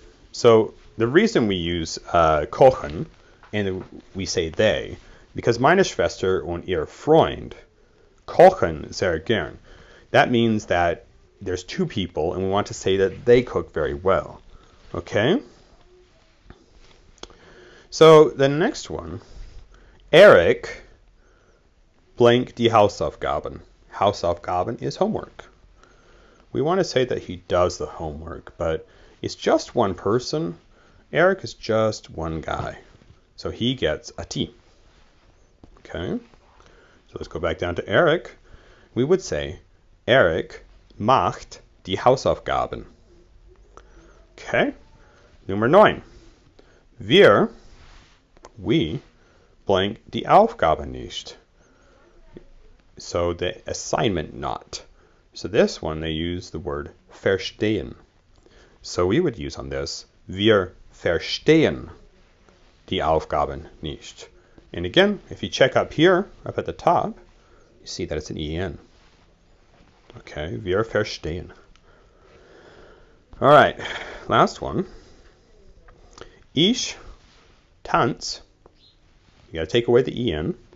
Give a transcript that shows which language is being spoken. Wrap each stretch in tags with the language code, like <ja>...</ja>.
<en>So the reason we use kochen and we say they, because</en> <de>meine Schwester und ihr Freund kochen sehr gern.</de> <en>That means that there's two people and we want to say that they cook very well. Okay? So the next one, Eric blank</en> <de>die Hausaufgaben.</de> <en>Hausaufgaben is homework. We want to say that he does the homework, but it's just one person. Eric is just one guy. So he gets a T. Okay. So let's go back down to Eric. We would say,</en> <de>Eric macht die Hausaufgaben.</de> <en>Okay.</en> <de>Nummer 9.</de> <en>We, blank</en> <de>die Aufgabe nicht.</de> <en>So the assignment not. So this one, they use the word verstehen. So we would use on this,</en> <de>wir verstehen die Aufgaben nicht.</de> <en>And again, if you check up here, up at the top, you see that it's an EN. Okay,</en> <de>wir verstehen.</de> <en>All right, last one.</en> <de>Ich tanz.</de> <en>You got to take away the EN.</en>